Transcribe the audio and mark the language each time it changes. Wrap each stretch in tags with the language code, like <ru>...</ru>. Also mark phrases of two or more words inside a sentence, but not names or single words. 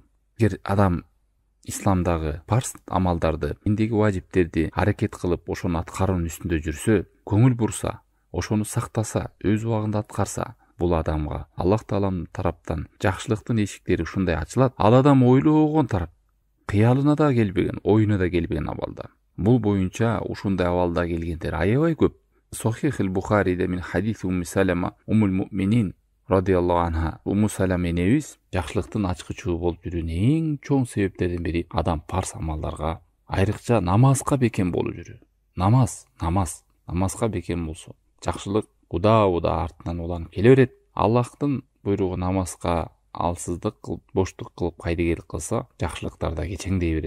<ky>Эгер адам исламдагы парс амалдарды, диндеги важиптерди аракет кылып, ошону аткаруунун үстүндө жүрсө, көңүл бурса, ошону сактаса, өз убагында аткарса, бул адамга Аллах Тааланын тараптан жакшылыктын эшиктери ушундай ачылат. Ал адам ойлогон тарап, кыялына да келбеген, оюна да келбеген абалда. Бул боюнча ушундай абалда келгендер аябай көп. Сохих Бухариде</ky> <ar>من حديث</ar> <ky>Умму Салама</ky> <ar>أم المؤمنين رضي الله عنها,</ar> <ky>Умму Салама энебиз жакшылыктын ачкычы болуп жүрүүнүн эң чоң себептердин бири адам парс амалдарга, айрыкча намазга бекем болуп жүрүү. Намазга бекем болсо, жакшылык уда артынан уланып келе берет. Аллахтын буйругу намазга алсыздык кылып, боштук кылып кайдыгерлик кылса, жакшылыктар да кечеңдей берет.</ky>